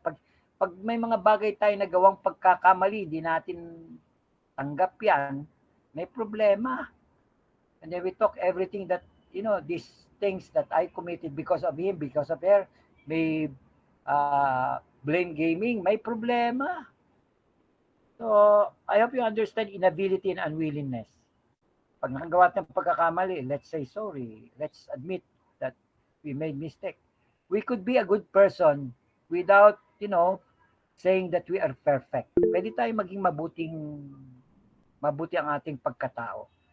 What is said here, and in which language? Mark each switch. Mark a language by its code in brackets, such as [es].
[tl] Pag may mga bagay tayo na gawang pagkakamali, di natin tanggap yan, may problema. [en] And then we talk everything that, these things that I committed because of him, because of her, [tl] may blame gaming, may problema. [en] So, I hope you understand inability and unwillingness. [tl] Pag nakagawa ng pagkakamali, [en] let's say sorry. Let's admit that we made mistake. We could be a good person without, saying that we are perfect. [tl] Pwede tayo maging mabuti ang ating pagkatao.